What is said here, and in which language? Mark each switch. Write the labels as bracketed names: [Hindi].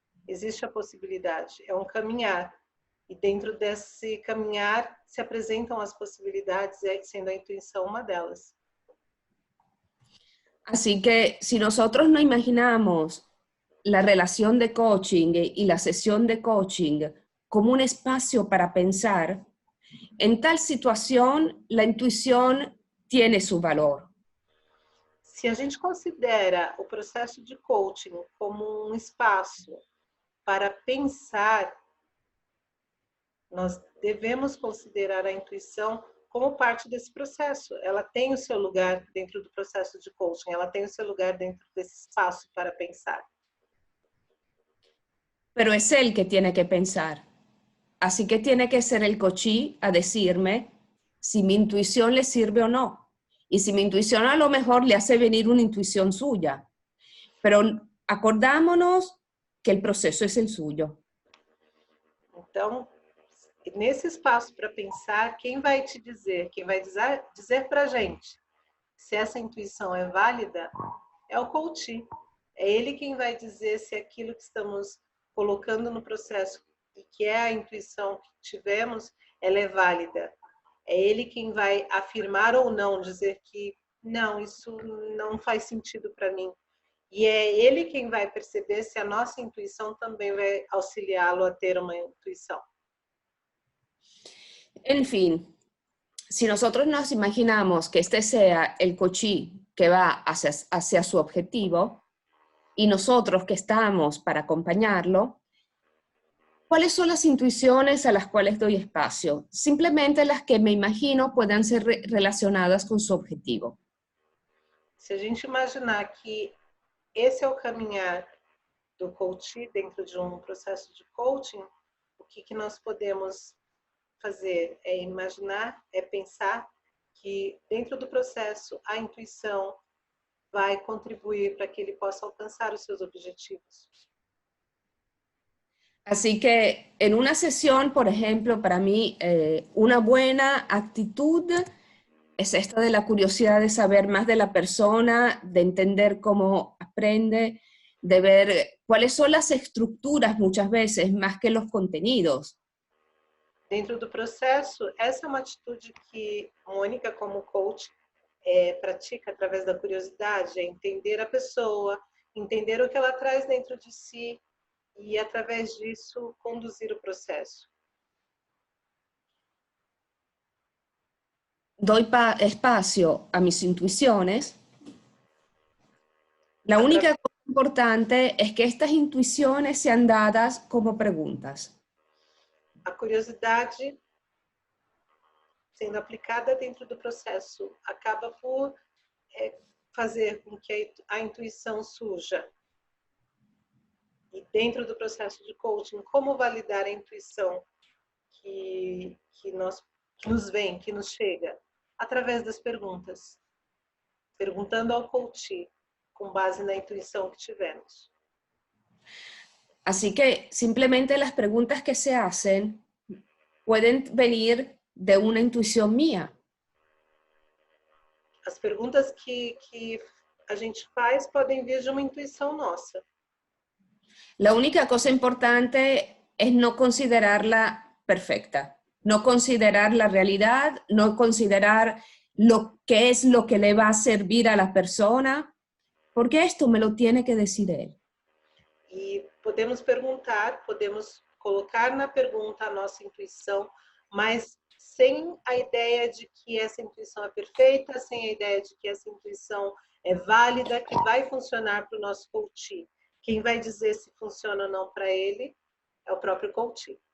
[Portuguese] Existe a possibilidade, é um caminhar. E dentro desse caminhar se apresentam as possibilidades, sendo a intuição uma delas. [Spanish] Así que si nosotros no imaginamos la relación de coaching y la sesión de coaching como un espacio para pensar, en tal situación la intuición tiene su valor. [Portuguese] Se a gente considera o processo de coaching como um espaço para pensar, nós devemos considerar a intuição como parte desse processo. Ela tem o seu lugar dentro do processo de coaching, ela tem o seu lugar dentro desse espaço para pensar. [Spanish] Pero es él que tiene que pensar. Así que tiene que ser el coachí a decirme si mi intuición le sirve o no. Y si mi intuición a lo mejor le hace venir una intuición suya. Pero acordámonos que el proceso es el suyo. [Portuguese] Então, nesse espaço para pensar, quem vai te dizer, quem vai dizer para a gente se essa intuição é válida, é o coach. É ele quem vai dizer se aquilo que estamos colocando no processo, que é a intuição que tivemos, ela é válida. É ele quem vai afirmar ou não, dizer que não, isso não faz sentido para mim. E é ele quem vai perceber se a nossa intuição também vai auxiliá-lo a ter uma intuição. [Spanish] En fin, si nosotros nos imaginamos que este sea el coachí que va hacia su objetivo y nosotros que estamos para acompañarlo, ¿cuáles son las intuiciones a las cuales doy espacio? Simplemente las que me imagino puedan ser relacionadas con su objetivo. [Portuguese] Se a gente imaginar que esse é o caminhar do coach dentro de um processo de coaching, o que nós podemos fazer é imaginar, é pensar que dentro do processo a intuição vai contribuir para que ele possa alcançar os seus objetivos. [Spanish] Así que en una sesión, por ejemplo, para mí una buena actitud es esta de la curiosidad de saber más de la persona, de entender cómo aprende, de ver cuáles son las estructuras muchas veces más que los contenidos. [Portuguese] Dentro do processo, essa é uma atitude que Mônica, como coach, pratica através da curiosidade, é entender a pessoa, entender o que ela traz dentro de si e, através disso, conduzir o processo. [Spanish] Doy espacio a mis intuiciones. La única cosa importante es que estas intuiciones sean dadas como preguntas. [Portuguese] A curiosidade sendo aplicada dentro do processo, acaba por fazer com que a intuição surja. E dentro do processo de coaching, como validar a intuição que nos vem, que nos chega? Através das perguntas. Perguntando ao coach, com base na intuição que tivemos. [Spanish] Así que simplemente las preguntas que se hacen pueden venir de una intuición mía. [Portuguese] As perguntas que a gente faz podem vir de uma intuição nossa. [Spanish] La única cosa importante es no considerarla perfecta, no considerar la realidad, no considerar lo que es lo que le va a servir a la persona, porque esto me lo tiene que decir él. [Portuguese] E podemos perguntar, podemos colocar na pergunta a nossa intuição, mas sem a ideia de que essa intuição é perfeita, sem a ideia de que essa intuição é válida, que vai funcionar para o nosso coach. Quem vai dizer se funciona ou não para ele é o próprio coach.